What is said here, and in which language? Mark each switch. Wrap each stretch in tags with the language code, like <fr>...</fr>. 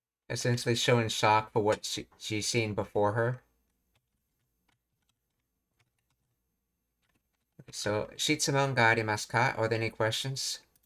<en>Essentially showing shock for what she's seen before her.</en> <ja>So, 質問がありますか?</ja> <en>Are there any questions?</en>